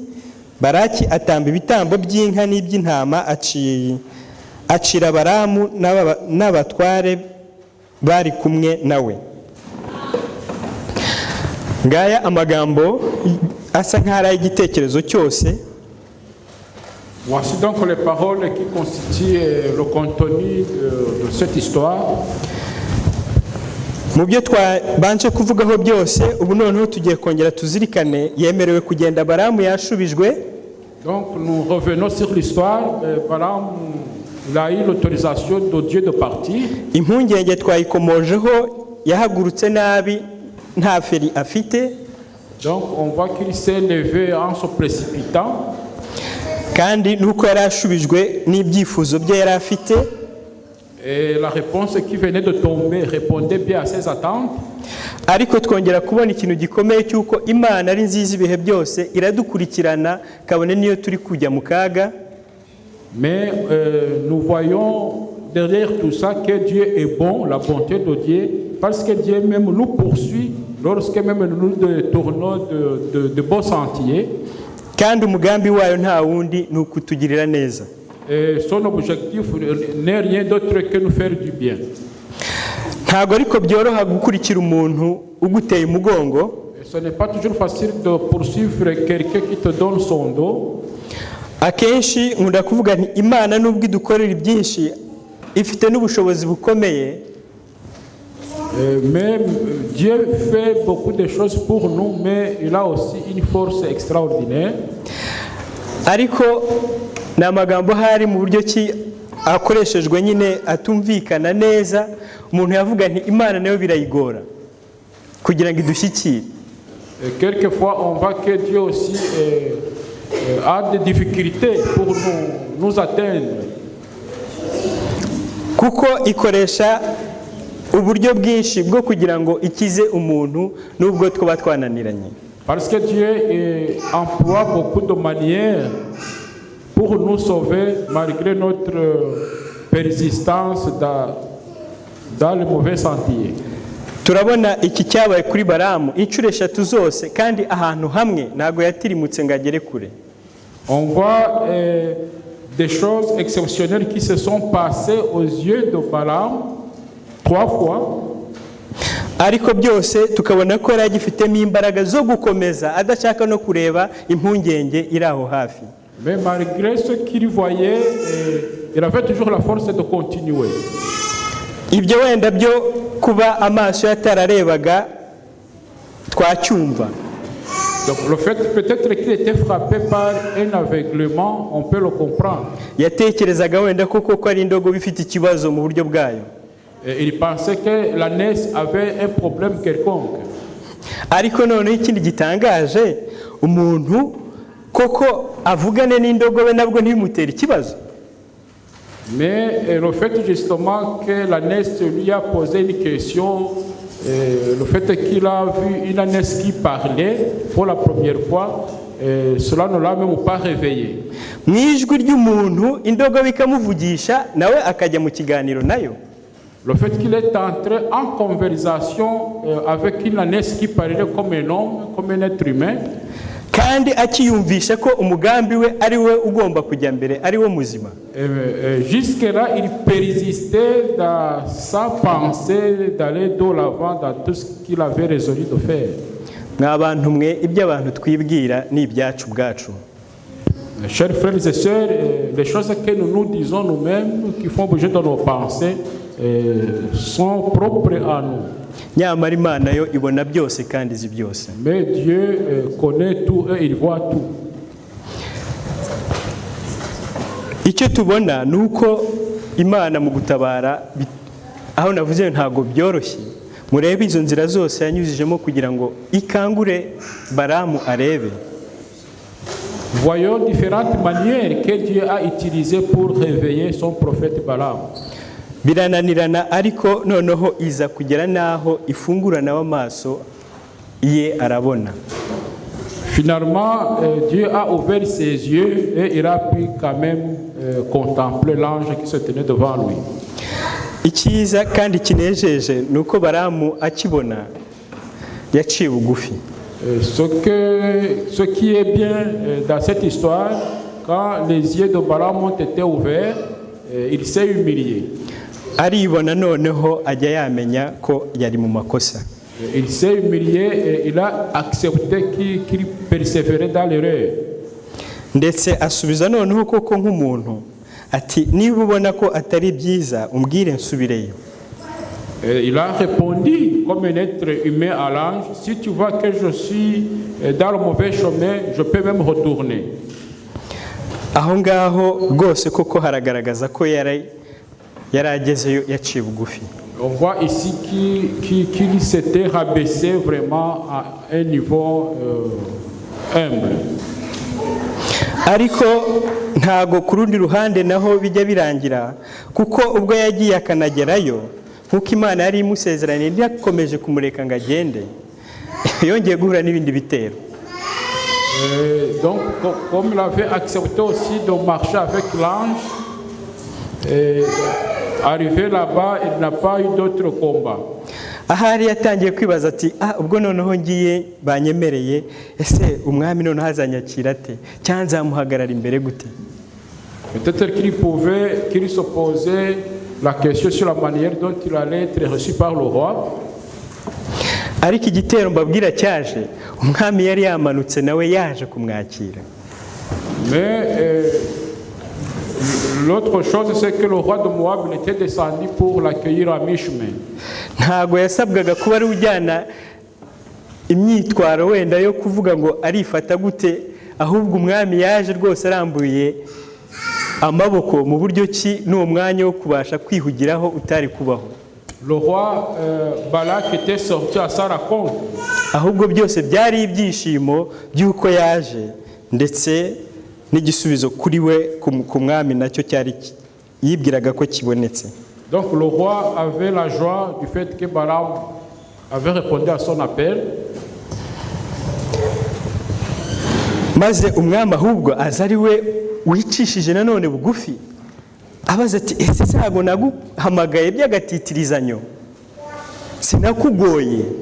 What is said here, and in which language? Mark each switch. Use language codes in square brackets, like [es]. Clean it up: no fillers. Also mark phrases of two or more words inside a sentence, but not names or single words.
[rw] Balaki atamba ibitambo by'inka n'iby'intama, acira Balamu n'abatware bari kumwe nawe. Ngaya amagambo asa nk'ari igitekerezo cyose. [fr] Voici donc les paroles qui constituent le contenu de cette histoire. [rw] mu byo twabanje kuvugaho byose ubu noneho tugiye kongera tuzirikane yemerewe kugenda Balamu yashubijwe. [fr] Donc nous revenons sur l'histoire. Balaam il a eu l'autorisation de Dieu de partir. [rw] Impungenge twayikomojeho, yahagurutse nabi nta feri afite. [fr] Donc on voit qu'il s'est levé en se précipitant. [rw] Kandi nuko yari ashubijwe n'ibyifuzo bye yari afite. [fr] Et la réponse qui venait de tomber répondait bien à ses attentes. [rw] Ariko twongera kubona ikintu gikomeye cyuko Imana ari nziza ibihe byose, iradukurikirana kabone niyo turi kujya mu kaga. [fr] Mais nous voyons derrière tout ça que Dieu est bon, la bonté de Dieu, parce que Dieu même nous poursuit lorsque même nous tournons de bons sentiers. [rw] Kandi umugambi wayo nta wundi ni ukutugirira neza. [fr] Et son objectif n'est rien d'autre que nous faire du bien. [rw] Ntabwo ariko byoroha gukurikira umuntu uguteye umugongo. [fr] Ce n'est pas toujours facile de poursuivre quelqu'un qui te donne son dos. [rw] Akenshi nkunda kuvuga nti Imana nubwo idukorera byinshi ifite n'ubushobozi bukomeye. [fr] Mais Dieu fait beaucoup de choses pour nous, mais il a aussi une force extraordinaire. [rw] Ariko n'amagambo hari mu buryo ki akoreshejwe nyine atumvikana neza, umuntu yavuga nti Imana nayo birayigora kugira ngo idushyikire. [fr] Quelquefois on voit que Dieu aussi a des difficultés pour nous atteindre. [rw] Kuko ikoresha uburyo bwinshi bwo kugira ngo ikize umuntu nubwo twaba twananiranye. [fr] Parce que Dieu emploie beaucoup de manières pour nous sauver malgré notre persistance dans le mauvais sentier. [rw] Turabona iki cyabaye kuri Balamu inshuro 3 zose kandi ahantu hamwe ntago yatirimutse ngo agere kure. [fr] On voit des choses exceptionnelles qui se sont passées aux yeux de Balaam 3 fois. [rw] Ariko byose tukabona ko yari agifitemo imbaraga zo gukomeza adashaka no kureba impungenge iri aho hafi. [fr] Mais malgré ce qu'il voyait, il avait toujours la force de continuer. [rw] Ibyo wenda byo kuba amaso yatararebaga twacyumva. [fr] Donc le fait peut-être qu'il était frappé par un aveuglement, on peut le comprendre. [rw] Yatekerezaga wenda koko ko ari indogo bifite ikibazo mu buryo bwayo. [fr] Il pensait que l'ânesse avait un problème quelconque. [rw] Ariko none ikindi gitangaje, umuntu koko avugane n'indogobe nabwo ntibimutera ikibazo. [fr] Mais le fait justement que l'ânesse lui a posé une question, le fait qu'il a vu une ânesse qui parlait pour la première fois, cela ne l'a même pas réveillé. [rw] Mwijwi ry'umuntu indogobe ikamuvugisha nawe akajya mu kiganiro nayo. [fr] Le fait qu'il est entré en conversation avec une ânesse qui parlait comme un homme, comme un être humain. [rw] Kandi akiyumvisha ko umugambi we ari we ugomba kujya mbere ari we muzima. [fr] Jusque-là, il persistait dans sa pensée d'aller de l'avant dans tout ce qu'il avait résolu de faire. [rw] N'abantu mwe ibyo abantu twibwira ni ibyacu bwacu. [fr] Chers frères et sœurs, les choses que nous nous disons nous-mêmes, qui font bouger dans nos pensées, sont propres à nous. [rw] Nyamara Imana yo ibona byose kandi izi byose. [fr] Mais Dieu connaît tout et il voit tout. [rw] Icyo tubona nuko Imana mu gutabara aho navuze ntago byoroshye. Murebe izo nzira zose yanyuzijemo kugira ngo ikangure Balamu arebe. [fr] Voyons différentes manières que Dieu a utilisées pour réveiller son prophète Balaam. [rw] Birananirana ariko noneho iza kugera naho ifungurana w'amaso ye arabona. [fr] Finalement, Dieu a ouvert ses yeux et il a pu quand même contempler l'ange qui se tenait devant lui. [rw] Ikiza kandi kinejeje nuko Balamu akibona yaciye bugufi. [fr] Ce qui est bien dans cette histoire, quand les yeux de Balaam ont été ouverts, il s'est humilié. [rw] Aribona noneho ajya yamenya ko yari mu makosa. [fr] Il s'est humilié et il a accepté qu'il persévérait dans l'erreur. [rw] Ndetse asubiza noneho koko nk'umuntu ati niba ubona ko atari byiza umbwire nsubireyo. [fr] Et il a répondu comme un être humain à l'ange, si tu vois que je suis dans le mauvais chemin, je peux même retourner. [rw] aho ngaho rwose koko haragaragaza ko yari agezeyo yaciye bugufi. [fr] On voit ici qu'il s'était rabaissé vraiment à un niveau humble. [rw] Ariko ntago ku rundi ruhande naho bijya birangira, kuko ubwo yagiye akanagerayo nk'uko Imana yari imusezeraniye ntiyakomeje kumureka ngo agende, yongeye guhura n'ibindi bitero. [fr] Donc, comme il avait accepté aussi de marcher avec l'ange, arrivé là-bas, il n'a pas eu d'autre combat. [rw] Ahari yatangiye kwibaza ati ubwo noneho ngiye banyemereye, ese umwami noneho azanyakira ate cyangwa nzamuhagarara imbere gute? [fr] Peut-être qu'il se posait la question sur la manière dont il allait être reçu par le roi. [rw] Ariko igitero mbabwira cyaje, umwami yari yamanutse nawe yaje kumwakira. [fr] Mais l'autre chose, c'est que le roi de Moab était descendu pour l'accueillir à mi-chemin. [rw] Ntago yasabwaga kuba ari ujyana imyitwaro wenda yo kuvuga ngo arifata gute, ahubwo umwami yaje rwose arambuye amaboko mu buryo ki n'uwo mwanya wo kubasha kwihugiraho utari kubaho. [fr] Le roi Balak était sorti à sa rencontre. [rw] Ahubwo byose byari ibyishimo by'uko yaje, ndetse n'igisubizo kuri we ku mwami nacyo cyari yibwiraga ko kibonetse. [fr] Donc le roi avait la joie du fait que Balaam avait répondu à son appel. [rw] Maze umwami ahubwo aza ari we wicishije nanone bugufi, abaza ati ese ntabwo naguhamagaye by'agatitirizanyo, sinakugoye.